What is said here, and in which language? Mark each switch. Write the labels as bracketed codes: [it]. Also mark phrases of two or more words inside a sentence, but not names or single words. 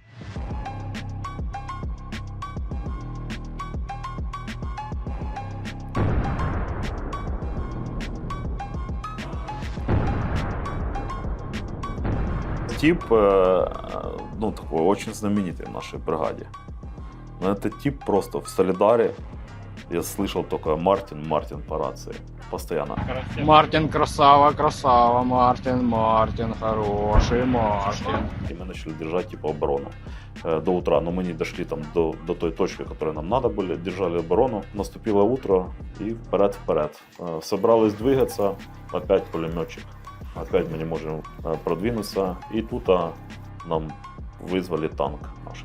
[ru] Тип, такой очень знаменитый в нашей бригаде. Но этот тип просто в Солидаре, я слышал только Мартин по рации, постоянно. [uk] Мартін красава, красава, Мартін, хороший Мартін. [ru] И мы начали держать оборону до утра. Но мы не дошли там до той точки, которой нам надо были, держали оборону. Наступило утро и вперед. Собрались двигаться, опять пулеметчик. Опять мы не можем продвинуться. И тут нам вызвали танк наш.